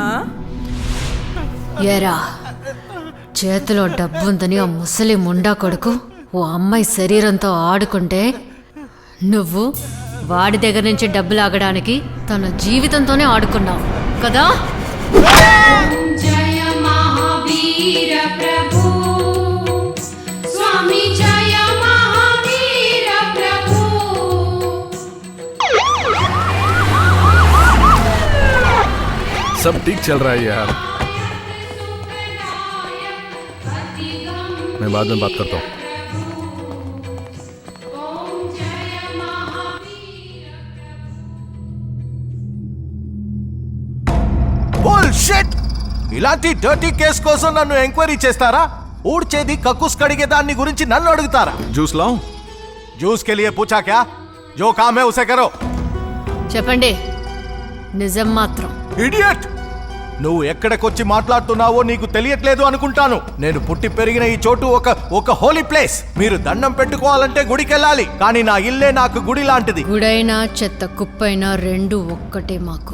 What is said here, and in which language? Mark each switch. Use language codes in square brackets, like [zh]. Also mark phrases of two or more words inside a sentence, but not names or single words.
[te] ఏరా, చేతిలో డబ్బుందని ఆ ముసలి ముండా కొడుకు ఓ అమ్మాయి శరీరంతో ఆడుకుంటే నువ్వు వాడి దగ్గర నుంచి డబ్బు లాగడానికి తన జీవితంతోనే ఆడుకున్నావు కదా? జయ మహావీర ప్రభు స్వామి, జయ మహావీర ప్రభు. [hi] सब ठीक चल रहा है यार, मैं बाद में बात करता हूँ. [te] బుల్‌షిట్! ఇలాంటి [en] dirty case [te] కోసం నన్ను ఎంక్వైరీ చేస్తారా? ఊడ్చేది కక్కుస్ కడిగే దాన్ని గురించి నన్ను అడుగుతారా? [hi] जूस लाऊं? जूस के लिए पूछा क्या? जो काम है उसे करो. [te] చెప్పండి, నిజం మాత్రం. ఇడియట్! నువ్వు ఎక్కడికొచ్చి మాట్లాడుతున్నావో నీకు తెలియట్లేదు అనుకుంటాను. నేను పుట్టి పెరిగిన ఈ చోటు ఒక [en] holy place. [te] మీరు దండం పెట్టుకోవాలంటే గుడికెళ్ళాలి, కానీ నా ఇల్లే నాకు గుడి లాంటిది. గుడైనా చెత్త కుప్పైనా రెండు ఒక్కటే మాకు.